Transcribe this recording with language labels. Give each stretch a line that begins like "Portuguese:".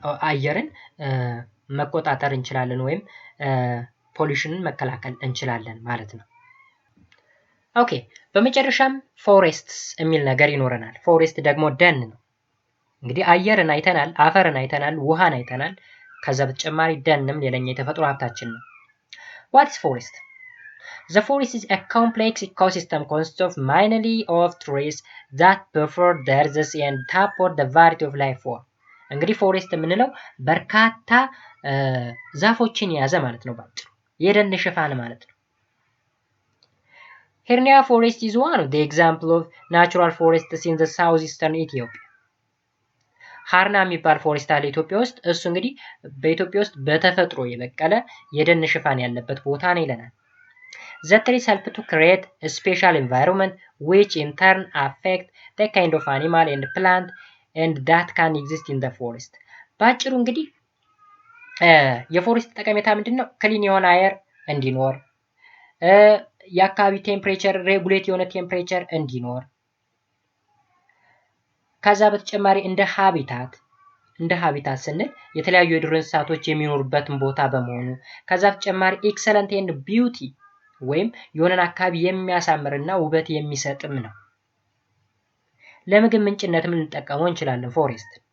Amharic: አየርን መቆጣጠር እንችላለን ወይም ፖሊሽንን መከላከል እንችላለን ማለት ነው። ኦኬ በመጨረሻም ፎሬስትስ የሚል ነገር ይኖረናል። ፎሬስት ደግሞ ደን ነው። እንግዲህ አየርን አይተናል፣ አፈርን አይተናል፣ ውሃን አይተናል። ከዛ በተጨማሪ ደንም ሌላኛ የተፈጥሮ ሀብታችን ነው።
English: what is forest? The forest is a complex ecosystem consisting of mainly of trees that buffer the earth and support the variety of life form.
Amharic: እንግዲህ ፎሬስት የምንለው በርካታ ዛፎችን የያዘ ማለት ነው። ባጭሩ የደን ሽፋን ማለት ነው።
English: Hernia forest is one of the example of natural forests in the southeastern Ethiopia.
Amharic: ሃርና የሚባል ፎሬስት አለ ኢትዮጵያ ውስጥ። እሱ እንግዲህ በኢትዮጵያ ውስጥ በተፈጥሮ የበቀለ የደን ሽፋን ያለበት ቦታ ነው ይለናል።
English: The trees help to create a special environment which in turn affect the kind of animal and plant and that can exist in the forest.
Amharic: ባጭሩ እንግዲህ የፎሬስት ጠቀሜታ ምንድነው? ክሊን የሆነ አየር እንዲኖር፣ የአካባቢ ቴምፕሬቸር ሬጉሌት የሆነ ቴምፕሬቸር እንዲኖር፣ ከዛ በተጨማሪ እንደ ሃቢታት እንደ ሃቢታት ስንል የተለያዩ የዱር እንስሳቶች የሚኖሩበትን ቦታ በመሆኑ ከዛ በተጨማሪ ኤክሰለንት ኤንድ ቢዩቲ ወይም የሆነን አካባቢ የሚያሳምርና ውበት የሚሰጥም ነው። ለምግብ ምንጭነትም ልንጠቀመው እንችላለን ፎሬስት።